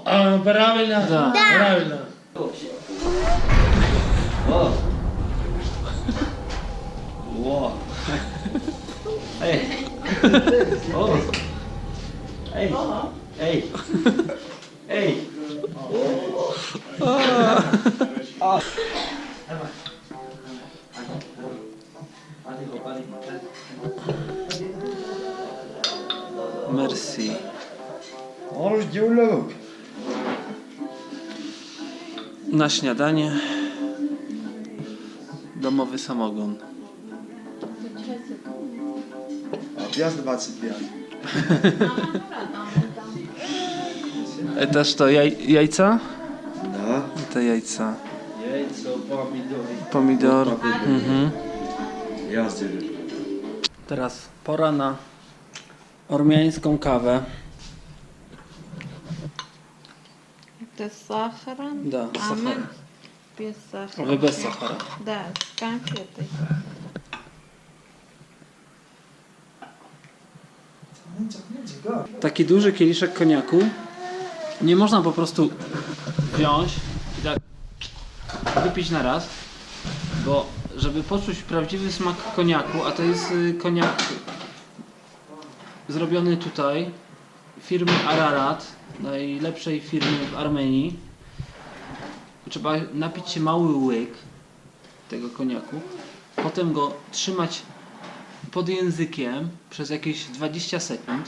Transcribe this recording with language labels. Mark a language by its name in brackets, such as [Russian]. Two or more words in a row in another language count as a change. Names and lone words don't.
[Russian] А, правильно? Да. Да. Правильно. Во. Эй. О. Эй. Эй. Эй. [French] Merci. Alles jullie. [Polish] Na śniadanie domowy samogon. Jasne 25. [Russian] Это что, jajca? Да. Это jajca. Яйца, помидоры. [Polish] Pomidor. Mhm. [Russian] Ja сделаю. [Polish] Teraz pora na ormiańską kawę. [Russian] Это с сахаром. Да, с А мы сахаром. без сахара. [Polish] Wy bez sachara. [Russian] Да, с конфетой. [Polish] Taki duży kieliszek koniaku nie można po prostu wziąć i tak wypić na raz, bo żeby poczuć prawdziwy smak koniaku, a to jest koniak zrobiony tutaj firmy Ararat, najlepszej firmy w Armenii, trzeba napić się mały łyk tego koniaku, potem go trzymać pod językiem przez jakieś 20 sekund.